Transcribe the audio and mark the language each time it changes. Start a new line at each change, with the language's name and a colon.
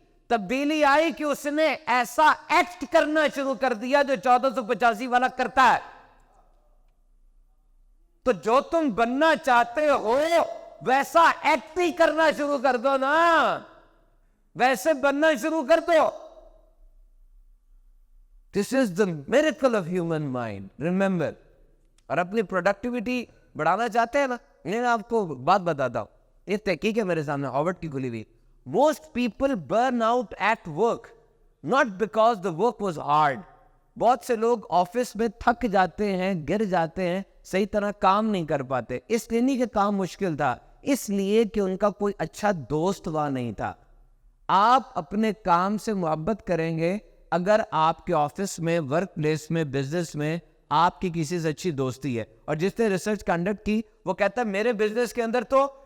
Urdu: تبدیلی آئی کہ اس نے ایسا ایکٹ کرنا شروع کر دیا جو 1485 والا کرتا ہے. تو جو تم بننا چاہتے ہو ویسا ایکٹ ہی کرنا شروع کر دو نا، ویسے بننا شروع کر دو.
English: This is the miracle of human mind. Remember.
Urdu: اور اپنی پروڈکٹیوٹی بڑھانا چاہتے ہیں نا، میں آپ کو بات بتاتا ہوں، یہ تحقیق ہے میرے سامنے ہارورڈ کی کھلی ہوئی.
English: Most people burn out at work not because the work was hard.
Urdu: بہت سے لوگ آفس میں تھک جاتے ہیں، گر جاتے ہیں، صحیح طرح کام نہیں کر پاتے. اس لیے نہیں کہ کام مشکل تھا، اس لیے کہ ان کا کوئی اچھا دوست وہاں نہیں تھا. آپ اپنے کام سے محبت کریں گے اگر آپ کے آفس میں، ورک پلیس میں، بزنس میں آپ کی کسی سے اچھی دوستی ہے. اور جس نے ریسرچ کنڈکٹ کی وہ کہتا ہے میرے بزنس کے اندر تو